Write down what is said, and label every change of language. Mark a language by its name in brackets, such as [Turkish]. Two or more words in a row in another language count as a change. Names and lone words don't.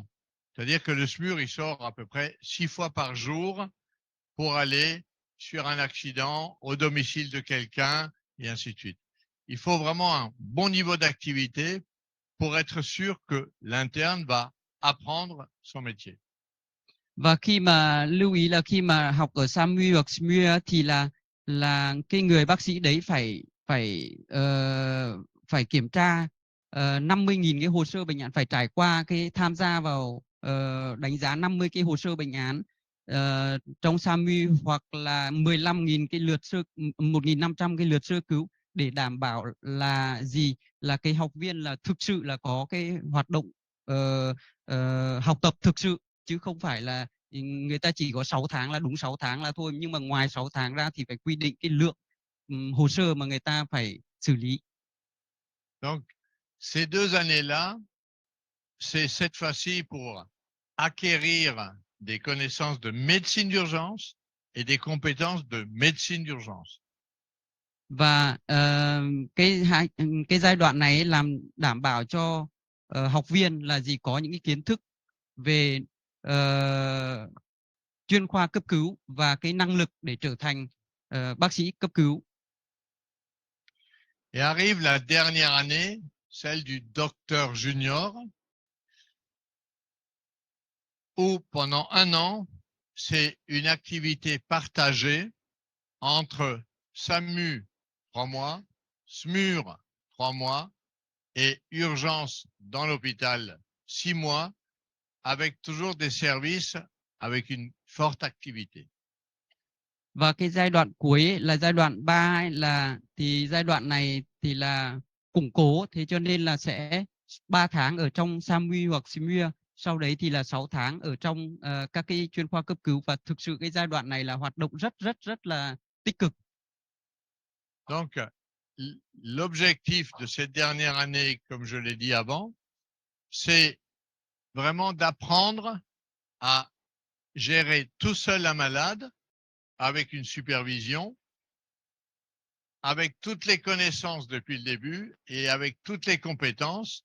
[French] C'est-à-dire que le SMUR, il sort à peu près 6 fois par jour pour aller sur un accident, au domicile de quelqu'un, et ainsi de suite. Il faut vraiment un bon niveau d'activité pour être sûr que l'interne va apprendre son métier. [Vietnamese] Và khi mà lưu ý là khi mà học ở SAMU hoặc SMUR thì là cái người bác sĩ đấy phải phải phải kiểm tra 50.000 cái hồ sơ bệnh án, phải trải qua cái tham gia vào đánh giá 50 cái hồ sơ bệnh án trong SAMU, hoặc là 15.000 cái lượt 1.500 cái lượt sơ cứu, để đảm bảo là gì, là cái học viên là thực sự là có cái hoạt động học tập thực sự, chứ không phải là người ta chỉ có 6 tháng là đúng 6 tháng là thôi, nhưng mà ngoài 6 tháng ra thì phải quy định cái lượng hồ sơ mà người ta phải xử lý. [French] Donc, ces 2 années-là, c'est cette fois-ci pour acquérir des connaissances de médecine d'urgence et des compétences de médecine d'urgence. [Vietnamese] Và cái giai đoạn này làm đảm bảo cho học viên là gì, có những cái kiến thức về chuyên khoa cấp cứu và cái năng lực để trở thành bác sĩ cấp cứu. [French] Et arrive la dernière année, celle du docteur junior, où pendant 1 an, c'est une activité partagée entre SAMU 3 mois, SMUR 3 mois et urgence dans l'hôpital 6 mois, avec toujours des services avec une forte activité. [Vietnamese] Và cái giai đoạn cuối ấy, là giai đoạn 3 là thì giai đoạn này thì là củng cố, thế cho nên là sẽ 3 tháng ở trong SAMU hoặc SIMU, sau đấy thì là 6 tháng ở trong các cái chuyên khoa cấp cứu, và thực sự cái giai đoạn này là hoạt động rất là tích cực. [French] Donc, l'objectif de cette dernière année, comme je l'ai dit avant, c'est vraiment d'apprendre à gérer tout seul un malade avec une supervision, avec toutes les connaissances depuis le début et avec toutes les compétences.